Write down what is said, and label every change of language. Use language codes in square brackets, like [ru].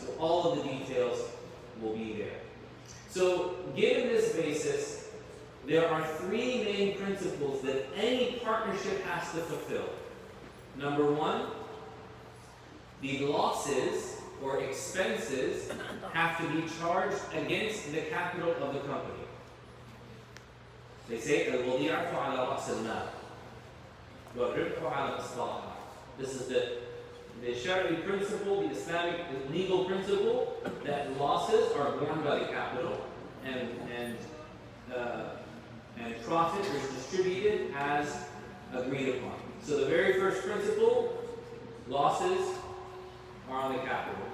[en] So all of the details will be there. So given this basis, there are three main principles that any partnership has to fulfill. Number one, the losses or expenses have to be charged against the capital of the company. [ar] They say, الوضيعة على رأس المال والربح على إصلاحها. [en] This is the Shari'i principle, the Islamic legal principle, that losses are borne by the capital and profit is distributed as agreed upon. So the very first principle, losses are on the capital.